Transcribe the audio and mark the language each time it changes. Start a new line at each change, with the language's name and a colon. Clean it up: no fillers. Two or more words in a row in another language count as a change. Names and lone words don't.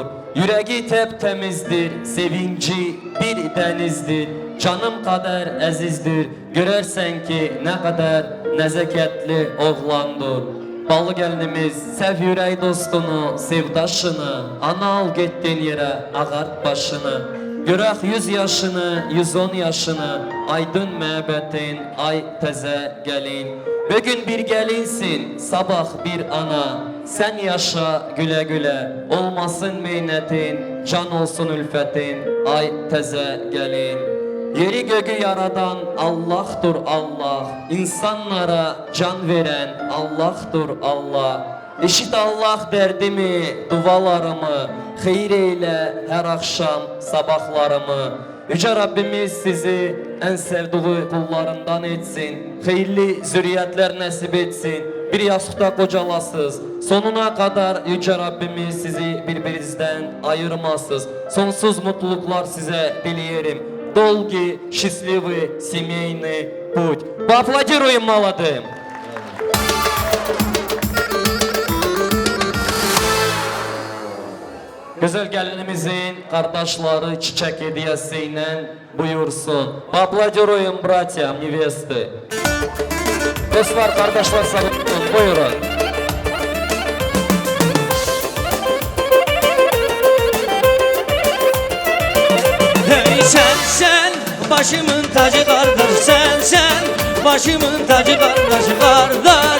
Turkish: Yüreği temizdir, sevinci bir denizdir. Canım kadar azizdir, görersen ki ne kadar nezaketli oğlandır. Balı gelinimiz, sev yüreği dostunu, sevdaşını. Ana al gittin yere, ağart başını.
Azerbaijani: Görək 100 yaşını, 110 yaşını, aydın məbətin, ay təzə gəlin. Bugün bir gəlinsin, sabah bir ana. Sen yaşa güle güle, olmasın meynetin, can olsun ülfetin, ay təzə gəlin.
Turkish: Yeri göğü yaradan Allah'tur Allah, insanlara can veren Allah'tur Allah. Eşit Allah derdimi, dualarımı, hayır eyle her akşam sabahlarımı. Yüce Rabbimiz sizi en sevdiği kullarından etsin, hayırlı zürriyetler nasip etsin, bir yastıkta kocalasız. Sonuna kadar Yüce Rabbimiz sizi birbirinizden ayırmasız. Sonsuz mutluluklar size dileyelim.
Russian: Долгий, счастливый, семейный путь. Поаплодируем молодым!
Turkish: Güzel gelinimizin kardeşleri çiçek hediyesiyle buyursun.
Russian: Поаплодируем братьям невесты.
Turkish: Dostlar, kardeşler sağ olun, buyurun. Hey sen başımın tacı kardeş, sen başımın tacı kardeş.